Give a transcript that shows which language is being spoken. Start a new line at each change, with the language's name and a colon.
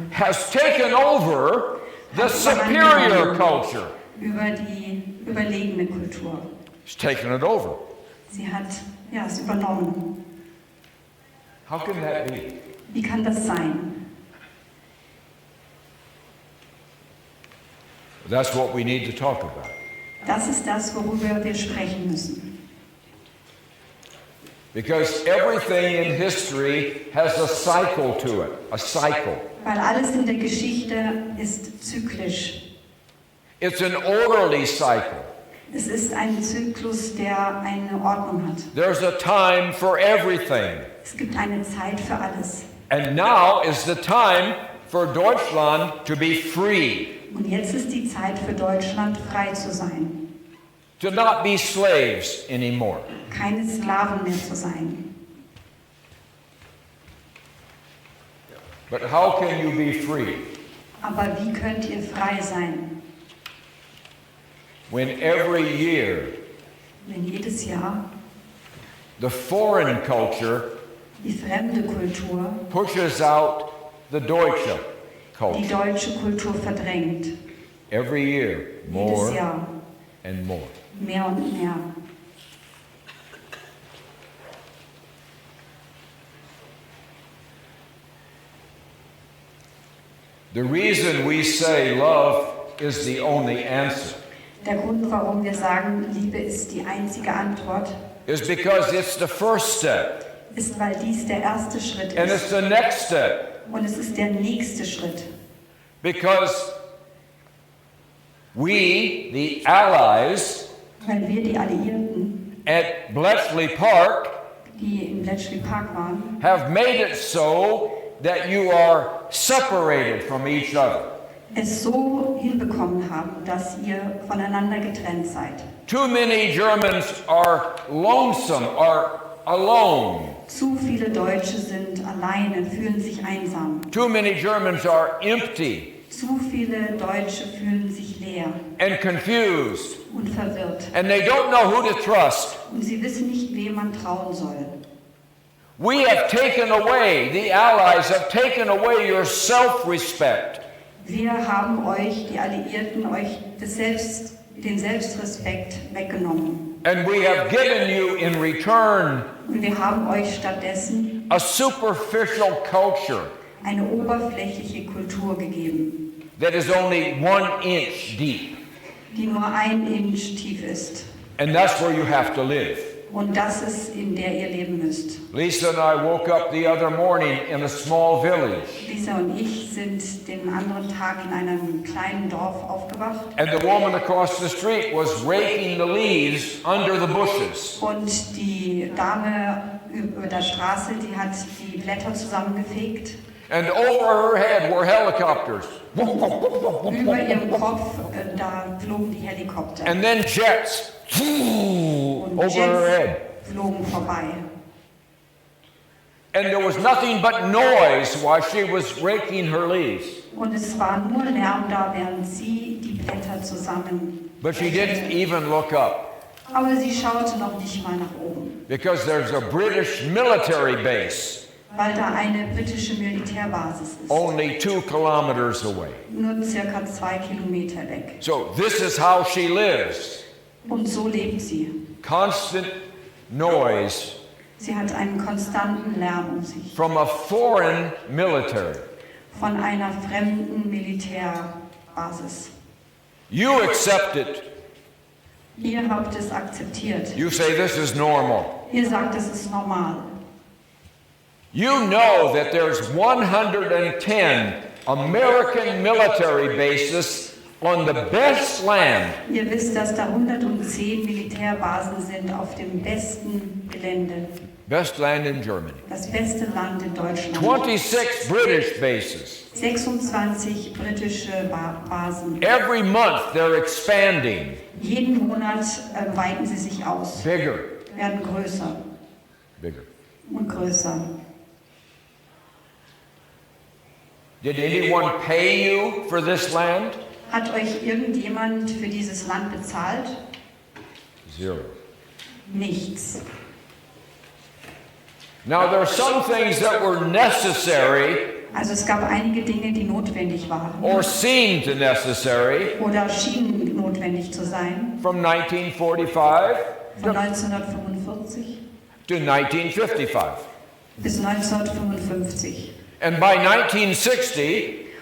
English: Has taken over the superior culture.
German: Über die überlegene Kultur.
English: It's taken it over.
German: Sie hat es übernommen.
English: How can that be?
German: Wie kann das sein?
English: That's what we need to talk about.
German: Das ist das, worüber wir sprechen müssen.
English: Because everything in history has a cycle to it, a cycle.
German: Weil alles in der Geschichte ist zyklisch.
English: It's an orderly cycle.
German: Es ist ein Zyklus, der eine Ordnung hat.
English: There's a time for everything.
German: Es gibt eine Zeit für alles.
English: And now is the time for Deutschland to be free.
German: Und jetzt ist die Zeit für Deutschland, frei zu sein.
English: To not be slaves anymore.
German: Keine Sklaven mehr zu sein.
English: But how can you be free?
German: Aber wie könnt ihr frei sein?
English: When every year
German: Wenn jedes Jahr
English: the foreign culture
German: die fremde Kultur
English: pushes out the deutsche
German: die
English: culture.
German: deutsche Kultur verdrängt.
English: Every year,
German: Jedes
English: more
German: Jahr
English: and more.
German: mehr und mehr.
English: The reason we say love is the only answer
German: Der Grund, warum wir sagen, Liebe ist die einzige Antwort,
English: is because it's the first step
German: ist, weil dies der erste Schritt
English: and it's
German: ist.
English: the next step.
German: Und es ist der nächste Schritt.
English: Because we, the Allies,
German: Weil wir die Alliierten,
English: at Bletchley Park
German: die in Bletchley Park waren,
English: have made it so that you are separated from each other.
German: es so hinbekommen haben, dass ihr voneinander getrennt seid.
English: Too many Germans are lonesome, are alone.
German: Zu viele Deutsche sind alleine, fühlen sich einsam.
English: Too many Germans are empty
German: Zu viele Deutsche fühlen sich leer
English: and confused,
German: und verwirrt.
English: and they don't know who to trust.
German: Und sie wissen nicht, wem man trauen soll.
English: We have taken away, the Allies have taken away your self-respect.
German: Wir haben euch, die Alliierten, euch den Selbstrespekt weggenommen.
English: And we have given you in return
German: Und wir haben euch stattdessen
English: a superficial culture
German: eine oberflächliche Kultur gegeben,
English: that is only 1 inch deep.
German: die nur 1 Inch tief ist.
English: And that's where you have to live.
German: Und das ist, in der ihr leben müsst.
English: Lisa and I woke up the other morning in a small village.
German: Lisa und ich sind den anderen Tag in einem kleinen Dorf aufgewacht.
English: And the woman across the street was raking the leaves under the bushes.
German: Und die Dame über der Straße, die hat die Blätter zusammengefegt.
English: And over her head were helicopters.
German: Über ihrem Kopf, da flogen die Helikopter.
English: And then jets
German: Und
English: over her head.
German: Jets flogen vorbei.
English: And there was nothing but noise while she was raking her leaves.
German: Und es war nur Lärm da, während sie die Blätter zusammen.
English: But she didn't even look up
German: Aber sie schaute noch nicht mal nach oben,
English: because there's a British military base
German: weil da eine britische Militärbasis ist.
English: only 2 kilometers away.
German: Nur circa 2 Kilometer weg.
English: So this is how she lives.
German: Und so lebt sie.
English: Constant noise
German: Sie hat einen konstanten Lärm um sich.
English: from a foreign military.
German: Von einer fremden Militärbasis.
English: You accept it.
German: Ihr habt es akzeptiert.
English: You say this is normal.
German: Ihr sagt, es ist normal.
English: You know that there's 110 American military bases on the best land.
German: Ihr wisst, dass da 110 Militärbasen sind auf dem besten Gelände.
English: Best land in Germany.
German: Das beste Land in Deutschland.
English: 26 British bases.
German: 26 britische Basen.
English: Every month they're expanding.
German: Jeden Monat weiten sie sich aus,
English: Bigger,
German: werden größer
English: bigger.
German: und größer.
English: Did anyone pay you for this land?
German: Hat euch irgendjemand für dieses Land bezahlt?
English: Zero.
German: Nichts.
English: Now there are some things that were necessary
German: Also es gab einige Dinge, die notwendig waren
English: or seemed necessary
German: oder schienen notwendig zu sein.
English: from 1945
German: Von 1945
English: to 1955.
German: bis 1955.
English: And by 1960,